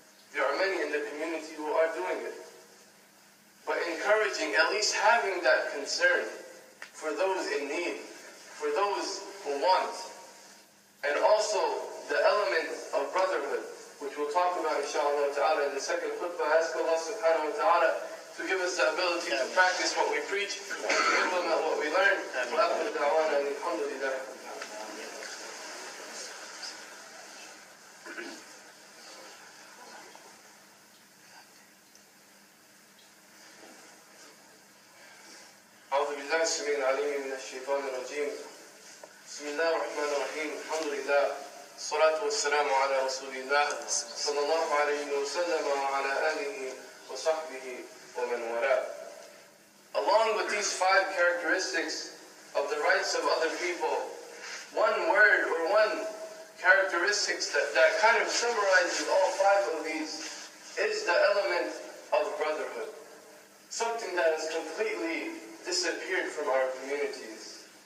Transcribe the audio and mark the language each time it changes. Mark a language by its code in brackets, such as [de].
[en] There are many in the community who are doing it. But encouraging, at least having that concern for those in need, for those who want. And also the element of brotherhood, which we'll talk about inshallah ta'ala in the second khutbah. I ask Allah subhanahu wa ta'ala to give us the ability to practice what we preach, and to implement what we learn. [ar] وآخر دعوانا أن الحمد لله. أعوذ بالله السميع العليم من الشيطان الرجيم. بسم الله الرحمن الرحيم. الحمد لله. الصلاة والسلام على رسول الله صلى الله عليه وسلم وعلى آله وصحبه ومن والاه. [en] Along with these 5 characteristics of the rights of other people, one word or one characteristics that kind of summarizes all 5 of these is the element of brotherhood. Something that has completely disappeared from our communities.